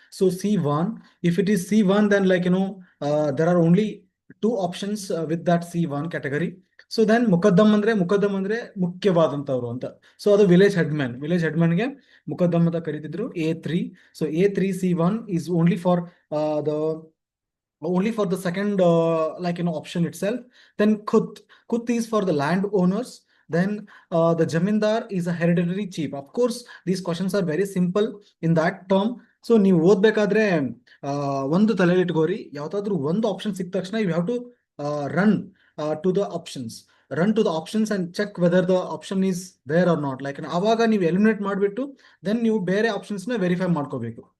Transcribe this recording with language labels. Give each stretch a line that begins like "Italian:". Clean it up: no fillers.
English: So C1, if it is C1, then there are only two options with that C1 category.
Kannada: So then ಮುಕದ್ದಮ್ ಅಂದ್ರೆ ಮುಖ್ಯವಾದಂತವ್ರು ಅಂತ. So ಅದು village ಹೆಡ್ಮನ್ಗೆ ಮುಕದ್ದಮ್ ಅಂತ ಕರೀತಿದ್ರು.
English: A3. So A3 C1 is the only for the second option itself. Then Khut is for the land owners. Then the Jamindar is a hereditary chief. Of course, these questions are very simple in that term.
Kannada: So ನೀವು ಓದ್ಬೇಕಾದ್ರೆ ಒಂದು ತಲೆಯಲ್ಲಿ ಇಟ್ಕೋರಿ, ಯಾವ್ದಾದ್ರು ಒಂದು option ಸಿಕ್ಕ ತಕ್ಷಣ
English: You have to run to the options and check whether the option is there or not.
Kannada: ಆವಾಗ ನೀವು eliminate ಮಾಡಿಬಿಟ್ಟು ದೆನ್ ನೀವು ಬೇರೆ ಆಪ್ಷನ್ಸ್ ನ ವೆರಿಫೈ ಮಾಡ್ಕೋಬೇಕು.